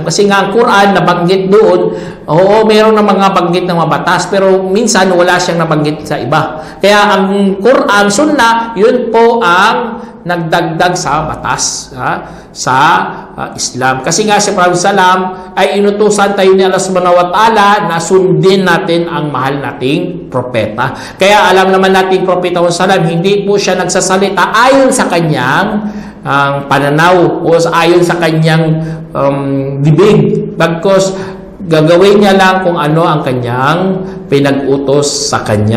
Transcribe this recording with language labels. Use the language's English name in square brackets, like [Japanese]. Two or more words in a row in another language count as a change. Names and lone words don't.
[Filipino] Kasi nga ang Quran nabanggit doon, oo, meron na mga banggit ng mga batas, pero minsan wala siyang nabanggit sa iba. Kaya ang Quran, sunnah, yun po ang nagdagdag sa batas sa Islam. Kasi nga si Prophet Salam ay inutusan tayo ni Allah [Arabic] سبحانه وتعالى [Filipino] na sundin natin ang mahal nating propeta. Kaya alam naman natin Propeta Salam, hindi po siya nagsasalita ayon sa kanyang pananaw o ayon sa kanyang bibig. Bagkus gagawin niya lang kung ano ang kanyang pinag-utos sa kanya.